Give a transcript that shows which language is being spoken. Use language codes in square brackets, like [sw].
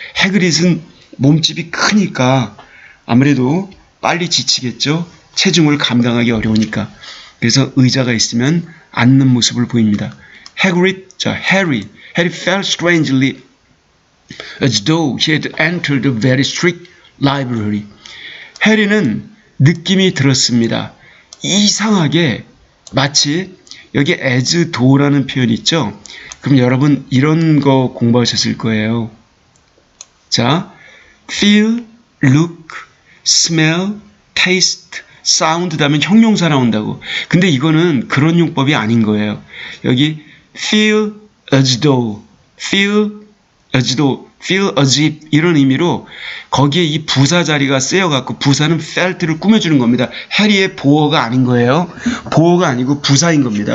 [ko] 해그리드는 몸집이 크니까 아무래도 빨리 지치겠죠. 체중을 감당하기 어려우니까. 그래서 의자가 있으면 앉는 모습을 보입니다. [en] Harry felt strangely as though he had entered a very strict library. [ko] 해리는 느낌이 들었습니다. 이상하게 마치 여기 as though라는 표현이 있죠. 그럼 여러분 이런 거 공부하셨을 거예요. 자, feel, look, smell, taste, sound 다음에 형용사 나온다고. 근데 이거는 그런 용법이 아닌 거예요. 여기 [en] feel as though, feel as if [ko] 이런 의미로 거기에 이 부사 자리가 쓰여갖고 부사는 felt를 꾸며주는 겁니다. 해리의 보어가 아닌 거예요. 보어가 아니고 부사인 겁니다.